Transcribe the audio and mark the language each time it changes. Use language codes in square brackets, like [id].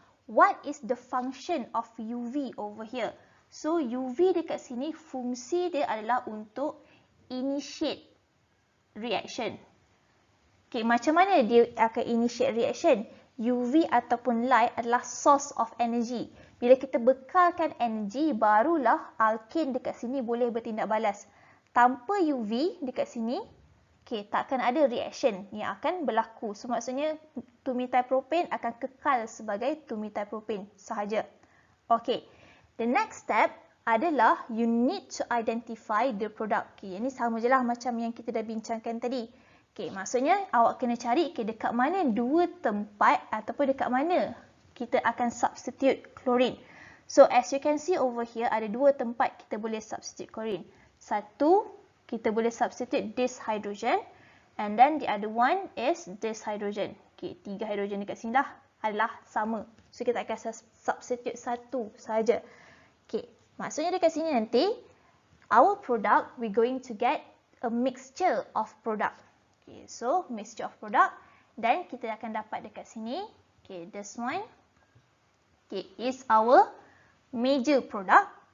[en] What is the function of UV over here? [ms] So, UV dekat sini fungsi dia adalah untuk initiate reaction. Okay, macam mana dia akan initiate reaction? UV ataupun light adalah source of energy. Bila kita bekalkan energy, barulah alkane dekat sini boleh bertindak balas. Tanpa UV dekat sini, okay, takkan ada reaction yang akan berlaku. So, maksudnya 2-methyl propane akan kekal sebagai 2-methyl propane sahaja. [en] Okay, the next step adalah you need to identify the product. [ms] Okay, ini sama je lah macam yang kita dah bincangkan tadi. Okay, maksudnya awak kena cari dekat mana dua tempat ataupun dekat mana kita akan substitute chlorine. [en] So as you can see over here, [ms] ada dua tempat kita boleh [en] substitute chlorine. [ms] Satu, kita boleh [en] substitute this hydrogen, and then the other one is this hydrogen. [ms] Okay, 3 hidrogen dekat sini dah adalah sama. So kita akan substitute satu saja. [en] Okay, [ms] maksudnya dekat sini nanti [en] our product we going to get a mixture of product. [ms] Okay, so mixture of product, dan kita akan dapat dekat sini. [en] Okay, this one is our major product.